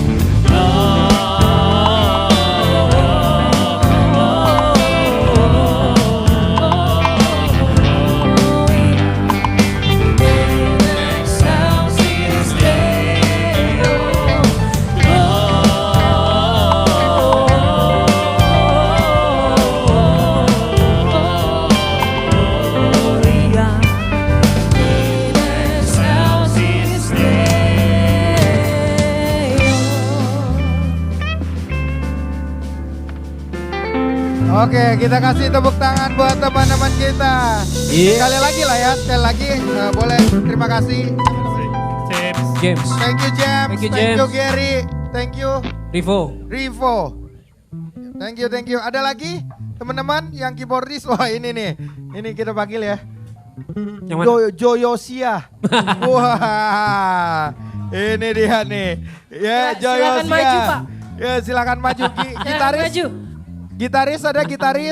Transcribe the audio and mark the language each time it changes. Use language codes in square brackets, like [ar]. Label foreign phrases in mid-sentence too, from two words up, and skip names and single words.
[la] Excelsis Deo. Gloria in excelsis [id] Oke, kita kasih tepuk tangan buat teman-teman kita. Sekali lagi lah ya, sekali lagi boleh terima kasih. James, [en] Thank you James, Thank you, thank you James. Gary, thank you Rivo. Rivo. Thank you. [id] Ada lagi teman-teman yang keyboardis? Wah ini nih, ini kita panggil ya. Yang mana? Joyosia. Wah, ini dia nih. Ya, Silakan Joyosia. maju, Pak. Ya, silakan maju. Silakan Gitaris. maju. Gitaris ada gitaris.